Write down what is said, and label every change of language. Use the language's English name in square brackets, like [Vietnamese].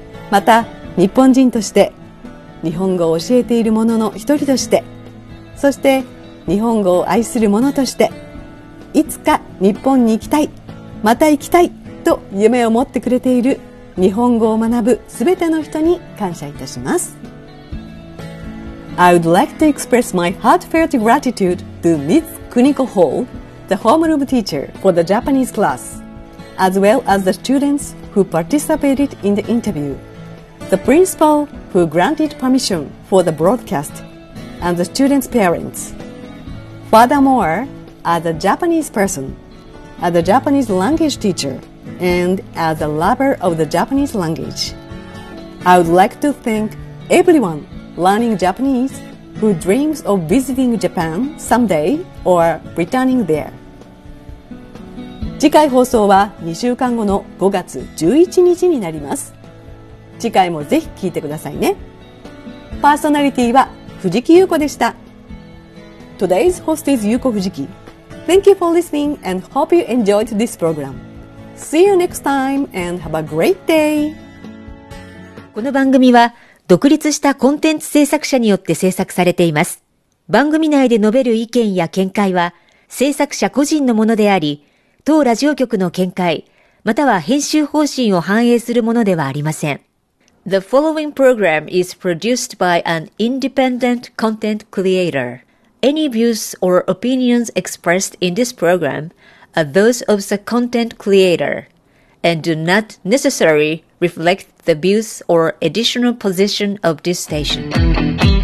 [Japanese] また日本人として日本語を教えている者の一人として、そして日本語を愛する者として、いつか日本に行きたい、また行きたいと夢を持ってくれている日本語を学ぶ全ての人に感謝いたします。 [English] I would like to express my heartfelt gratitude to Ms. Kuniko HallThe homeroom teacher for the Japanese class, as well as the students who participated in the interview, the principal who granted permission for the broadcast, and the students' parents. Furthermore, as a Japanese person, as a Japanese language teacher, and as a lover of the Japanese language, I would like to thank everyone learning Japanese who dreams of visiting Japan someday or returning there. [Japanese] 次回放送は2週間後の5月11日になります。次回もぜひ聞いてくださいね。パーソナリティは藤木優子でした。 [English] Today's host is 優子藤木。 Thank you for listening and hope you enjoyed this program. See you next time and have a great day! [Japanese] この番組は独立したコンテンツ制作者によって制作されています。番組内で述べる意見や見解は制作者個人のものであり、当ラジオ局の見解、または編集方針を反映するものではありません。 [English] The following program is produced by an independent content creator. Any views or opinions expressed in this program are those of the content creator and do not necessarily reflect the views or additional position of this station.